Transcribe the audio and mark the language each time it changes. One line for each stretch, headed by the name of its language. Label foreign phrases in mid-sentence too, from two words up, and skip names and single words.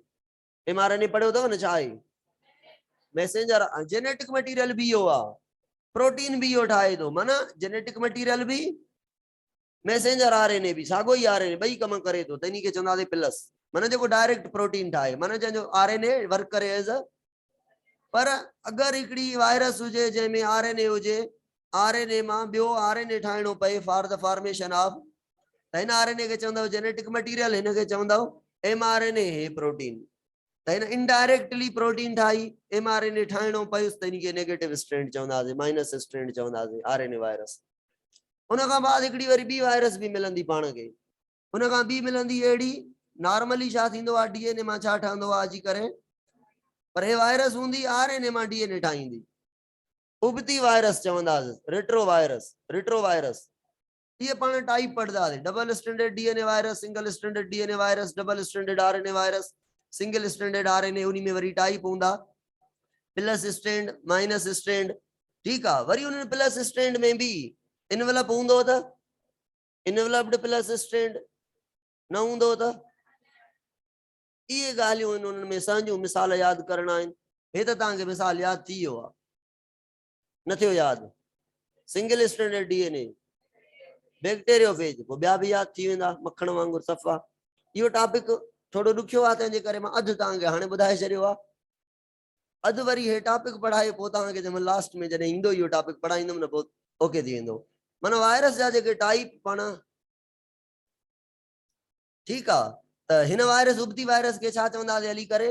Sindhi: एमआरएनए पढ़ियो अथव न, छा आहे? मैसेंजर।
English: genetic material
Sindhi: बि इहो आहे, प्रोटीन बि इहो ठाहे थो, माना
English: genetic material
Sindhi: बि
English: messenger RNA
Sindhi: बि साॻो ई आरएनए, ॿई कम करे थो, त इन खे चवंदासीं प्लस, माना जेको डायरेक्ट प्रोटीन ठाहे, माना जंहिंजो आरएनए वर्क करे
English: as a.
Sindhi: पर अगरि हिकिड़ी वायरस हुजे जंहिंमें आरएनए हुजे, आरएनए मां ॿियो आरएनए ठाहिणो पए
English: for the formation of,
Sindhi: त हिन आरएनए खे चवंदव
English: genetic material,
Sindhi: हिन खे चवंदव एमआरएनए, हे प्रोटीन। त हिन इनडायरेक्टली प्रोटीन ठाही, एमआरएनए ठाहिणो पियुसि, त इनखे
English: negative strand
Sindhi: चवंदासीं,
English: minus strand
Sindhi: चवंदासीं,
English: RNA virus.
Sindhi: उन खां बाद हिकिड़ी वरी ॿी वायरस बि मिलंदी पाण खे, उन खां ॿी मिलंदी अहिड़ी, नॉर्मली छा थींदो आहे, डीएनए मां छा ठहंदो आहे अची करे, पर हे वायरस हूंदी आरएनए मां डीएनए ठाहींदी, उबती वायरस चवंदासीं,
English: retro virus, retro virus.
Sindhi: ये पाण टाइप पढ़दासीं,
English: double standard DNA virus, single standard DNA virus, double standard RNA virus, single standard RNA,
Sindhi: उन्हीं में वरी टाइप हूंदा,
English: plus stand, minus stand,
Urdu: ٹھیک ہے.
Sindhi: वरी उन
English: plus stand
Sindhi: में भी इनवेलप हूंदो त
English: enveloped plus stand,
Sindhi: न हूंदो त इहे ॻाल्हियूं आहिनि, उन्हनि में सहजूं मिसाल यादि करणा आहिनि। हे त तव्हांखे मिसाल यादि थी वियो आहे, न थियो यादि?
English: single standard DNA, bacteriophage,
Sindhi: पोइ ॿिया बि यादि थी वेंदा मखण वांगुरु सफ़ा। इहो टॉपिक थोरो ॾुखियो आहे, तंहिंजे करे मां अधु तव्हांखे हाणे ॿुधाए छॾियो आहे, अधु वरी हे टॉपिक पढ़ाए पोइ तव्हांखे जंहिंमहिल लास्ट में जॾहिं ईंदो इहो टॉपिक पढ़ाईंदुमि न, पोइ ओके थी वेंदो। माना वायरस जा जेके टाइप पाण, ठीकु आहे, त हिन वायरस उबती वायरस खे छा चवंदासीं हली करे?